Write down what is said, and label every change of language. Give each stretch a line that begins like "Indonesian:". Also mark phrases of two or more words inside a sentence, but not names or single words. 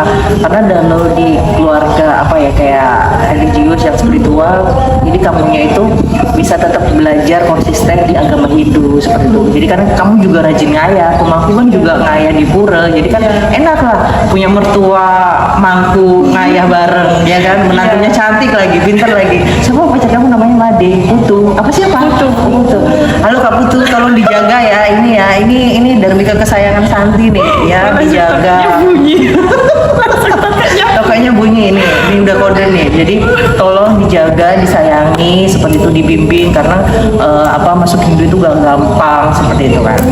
Indonesian: Karena kalau di keluarga apa ya kayak religius yang spiritual, jadi kamunya itu bisa tetap belajar konsisten di agama Hindu seperti itu. Jadi karena kamu juga rajin ngayah, pemangku kan juga ngayah di pura. Jadi kan enak lah punya mertua mangku ngayah bareng, ya kan? Menantunya cantik lagi, pintar lagi. Siapa pacar kamu namanya Made? Putu. Apa siapa? Putu. Halo Kak Putu, tolong dijaga ya ini ya. Ini Darmika kesayangan Santi nih ya, dijaga. Bunyi. Tokenya bunyi ini udah kode nih. Jadi tolong dijaga, disayangi, seperti itu dibimbing karena apa masuk Hindu itu gak gampang seperti itu kan.